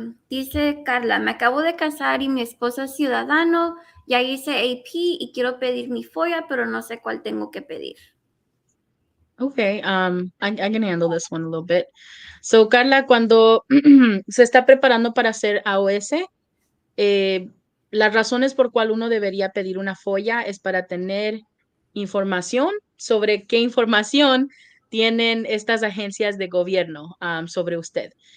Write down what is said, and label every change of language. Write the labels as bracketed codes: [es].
[es] Dice Carla, me acabo de casar y mi esposo es ciudadano, ya hice AP y quiero pedir mi FOIA, pero no sé cuál tengo que pedir. [en] Okay, I can handle this one a little bit. [es] So, Carla, cuando se está preparando para hacer AOS, las razones por cual uno debería pedir una FOIA es para tener información sobre qué información tienen estas agencias de gobierno sobre usted.